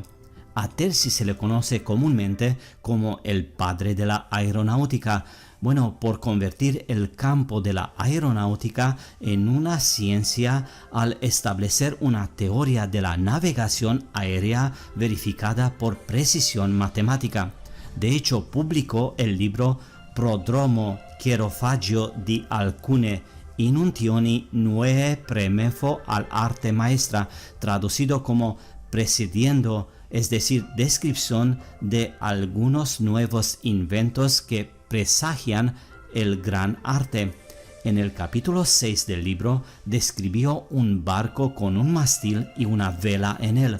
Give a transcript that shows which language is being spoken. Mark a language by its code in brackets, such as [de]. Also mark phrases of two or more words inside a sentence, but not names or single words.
[es] A Terzi se le conoce comúnmente como el padre de la aeronáutica, por convertir el campo de la aeronáutica en una ciencia al establecer una teoría de la navegación aérea verificada por precisión matemática. De hecho, publicó el libro Prodromo Chiarofaggio di alcune inunzioni nuove premefo all'arte maestra, traducido como presidiendo, es decir, descripción de algunos nuevos inventos que presagian el gran arte. En el capítulo 6 del libro describió un barco con un mástil y una vela en él.